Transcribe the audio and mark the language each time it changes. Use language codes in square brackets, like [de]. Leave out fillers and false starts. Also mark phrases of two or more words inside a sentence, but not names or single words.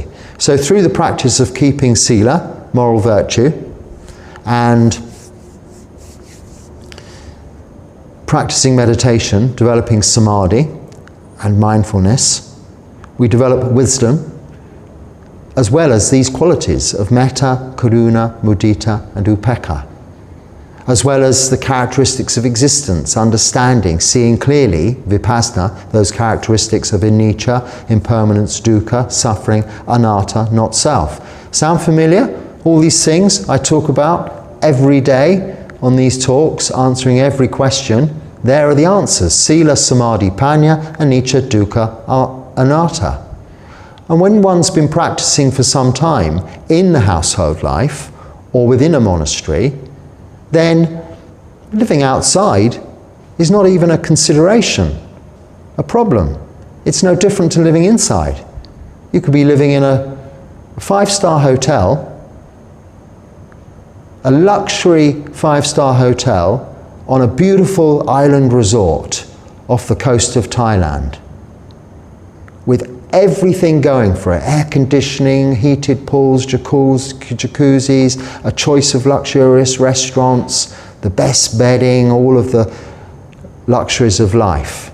[en] So through the practice of keeping sila, moral virtue, and practicing meditation, developing samadhi and mindfulness, we develop wisdom, as well as these qualities of [pi] metta, karuna, mudita, [en] and upekkha, as well as the characteristics of existence, understanding, seeing clearly, vipassana, those characteristics of anicca, impermanence, dukkha, suffering, anatta, not self. Sound familiar? All these things I talk about every day on these talks, answering every question. There are the answers: [pi] sila, samadhi, panya, anicca, dukkha, anatta. [en] And when one's been practicing for some time in the household life or within a monastery, then living outside is not even a consideration, a problem. It's no different to living inside. You could be living in a 5-star hotel, a luxury 5-star hotel on a beautiful island resort off the coast of Thailand, with everything going for it: air conditioning, heated pools, jacuzzis, a choice of luxurious restaurants, the best bedding, all of the luxuries of life.